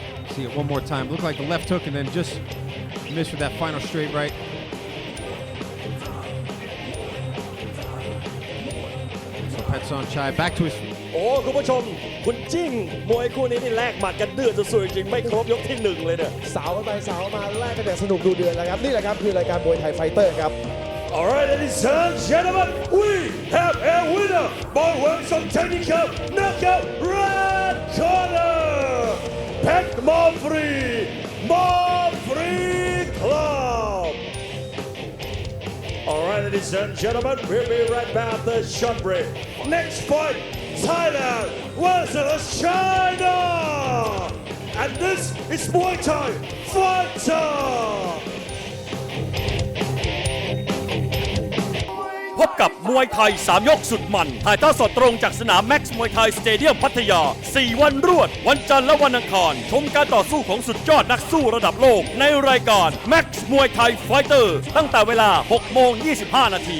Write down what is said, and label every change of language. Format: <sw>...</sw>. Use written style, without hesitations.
<en>See it one more time. Looked like the left hook and then just missed with that final straight right. So Pet Sonchai back to his feet.</en> <th>โอ้คุณผู้ชมคุณจิ้งมวยคู่นี้นี่แลกหมัดกันเดือดสุดๆจริงไม่ครบยกที่หนึ่งเลยเนี่ย สาวไปสาวมาแลกกันอย่างสนุกดูเดือดแล้วครับนี่แหละครับคือรายการมวยไทยไฟเตอร์ครับ</th> <en>Alright, ladies and gentlemen, we have a winner by way of technical knockout red corner, Pet Mafri Club. Alright, ladies and gentlemen, we'll be right back after short break. Next fight, Thailand versus China. And this is Muay Thai Fighter.</en> <th>พบกับมวยไทย3ยกสุดมันถ่ายทอดสดตรงจากสนามแม็กซ์มวยไทยสเตเดียมพัทยา4วันรวดวันจันทร์และวันอังคารชมการต่อสู้ของสุดยอดนักสู้ระดับโลกในรายการแม็กซ์มวยไทยไฟเตอร์ตั้งแต่เวลา 6:25 น.</th>